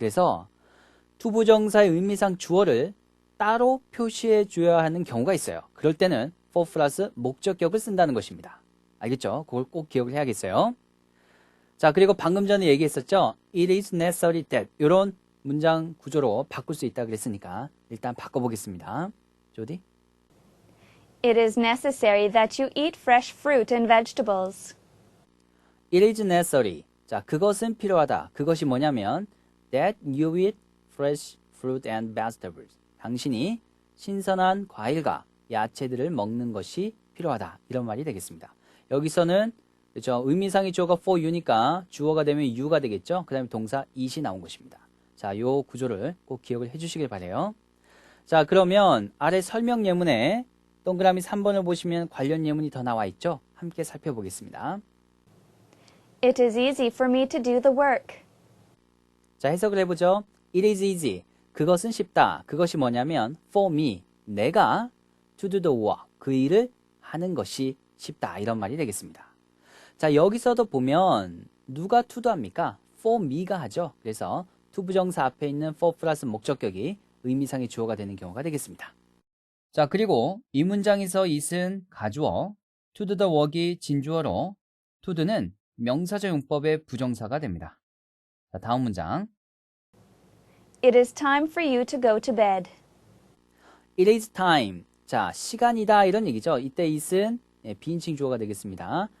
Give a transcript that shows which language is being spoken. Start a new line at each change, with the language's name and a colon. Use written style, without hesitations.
Korean: 그래서 투부정사의 의미상 주어를 따로 표시해 줘야 하는 경우가 있어요. 그럴 때는 for 플러스 목적격을 쓴다는 것입니다. 알겠죠? 그걸 꼭 기억을 해야겠어요. 자, 그리고 방금 전에 얘기했었죠.
English: It is necessary that
Korean: 이런 문장 구조로 바꿀 수 있다 그랬으니까 일단 바꿔보겠습니다. 조디?
English: It is necessary that you eat fresh fruit and vegetables. It is necessary.
Korean: 자, 그것은 필요하다. 그것이 뭐냐면
English: that you eat fresh fruit and vegetables.
Korean: 당신이 신선한 과일과 야채들을 먹는 것이 필요하다. 이런 말이 되겠습니다. 여기서는 그렇죠. 의미상의 주어가 for you니까 주어가 되면 you가 되겠죠. 그 다음에 동사 it이 나온 것입니다. 자, 요 구조를 꼭 기억을 해주시길 바래요. 자, 그러면 아래 설명 예문에 동그라미 3번을 보시면 관련 예문이 더 나와 있죠. 함께 살펴보겠습니다.
English: It is easy for me to do the work.
Korean: 자, 해석을 해보죠.
English: It is easy.
Korean: 그것은 쉽다. 그것이 뭐냐면 for me.
English: 내가 to do the work.
Korean: 그 일을 하는 것이 쉽다. 이런 말이 되겠습니다. 자, 여기서도 보면 누가 to도 합니까? for me가 하죠. 그래서 to 부정사 앞에 있는 for 플러스 목적격이 의미상의 주어가 되는 경우가 되겠습니다. 자, 그리고 이 문장에서 it은 가주어, to do the work이 진주어로 to do는 명사절 용법의 부정사가 됩니다. 자, 다음 문장.
English: It is time for you to go to bed. It is time.
Korean: 자, 시간이다 이런 얘기죠. 이때 it은 비인칭 주어가 되겠습니다.